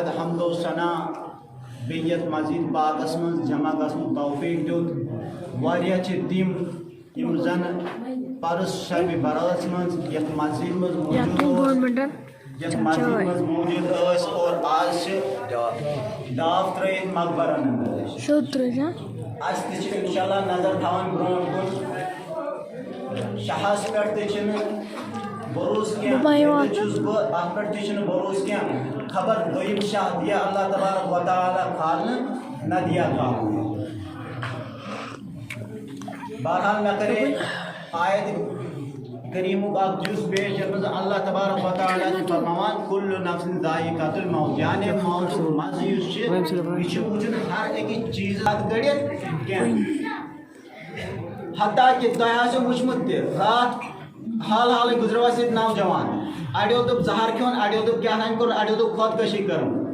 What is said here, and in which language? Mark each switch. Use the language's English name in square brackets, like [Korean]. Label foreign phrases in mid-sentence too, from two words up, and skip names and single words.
[Kashmiri] حمد و ثنا بیت مزید باغس من جمع گژھنُک توفیق دیُت واریاہ چھِ تِم یِم زن پرس شبِ براتس منٛز یتھ مسجد منٛز موجود یتھ مسجد منٛز موجود ٲسۍ اور آز چھِ داو ترٲیِتھ مقبرن اندر اَسہِ تہِ چھِ انشاءاللہ نظر تھاوٕنۍ برونٛٹھ کُن شاہس پٮ۪ٹھ تہِ چھِنہٕ بروسہٕ کینٛہہ چھُس بہٕ اتھ پٮ۪ٹھ تہِ چھُنہٕ بروسہٕ کینٛہہ خبر دوٚیِم شاہ دِیا [Arabic] اللہ تبارک و تعالیٰ [Kashmiri] کھالنہٕ نہ دِیا کھالنہٕ بہرحال مےٚ کرے آیت کریمُک اکھ جُز پیش یتھ منٛز [Arabic] اللہ تبارک و تعالیٰ [Kashmiri] چھُ فرماوان [Arabic] کُلُّ نفسٍ ذائقۃ الموت [Kashmiri] یعنی موتُک مزٕ یُس چھُ یہِ چھُ وٕچھُن ہر أکِس چیٖزس کٔڑِتھ کینٛہہ حتیٰ کہ تۄہہِ آسیو وٕچھمُت تہِ راتھ حال حالٕے گُزریو اَسہِ ییٚتہِ نوجوان اڑیو دوٚپ زہر کھیوٚن اڑیو دوٚپ کیٛاہ تام کوٚرُن اڑیو دوٚپ خۄدکٔشی کٔرٕن